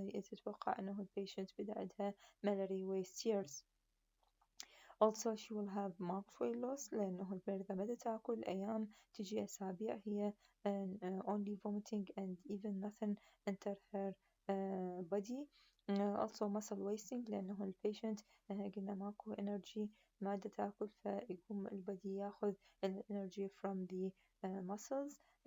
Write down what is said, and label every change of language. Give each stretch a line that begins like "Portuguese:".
Arabic: تتوقع انه البيشنت بدأ عندها
English: malary waste tears. Also she will have marked weight loss
Arabic: لأنه المريضة ما تاكل أيام تجي أسابيع هي
English: only vomiting and even nothing enter her body. Also muscle wasting
Arabic: لأنه البيشنت قلنا ماكو energy ما تاكل فيقوم البدي ياخذ
English: energy from the muscles.